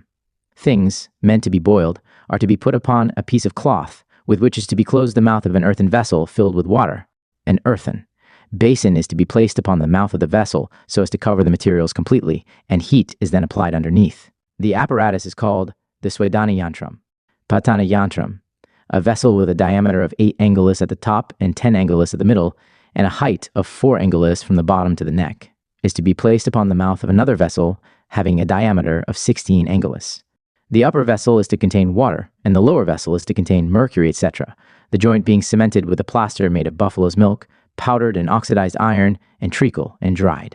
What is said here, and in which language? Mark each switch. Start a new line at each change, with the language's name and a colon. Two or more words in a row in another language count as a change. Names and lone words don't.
English: Things, meant to be boiled, are to be put upon a piece of cloth, with which is to be closed the mouth of an earthen vessel filled with water. An earthen basin is to be placed upon the mouth of the vessel so as to cover the materials completely, and heat is then applied underneath. The apparatus is called the Swadani yantram. Patana yantram, a vessel with a diameter of 8 angulis at the top and 10 angulis at the middle, and a height of 4 angulis from the bottom to the neck, is to be placed upon the mouth of another vessel having a diameter of 16 angulis. The upper vessel is to contain water, and the lower vessel is to contain mercury, etc., the joint being cemented with a plaster made of buffalo's milk, powdered and oxidized iron, and treacle, and dried.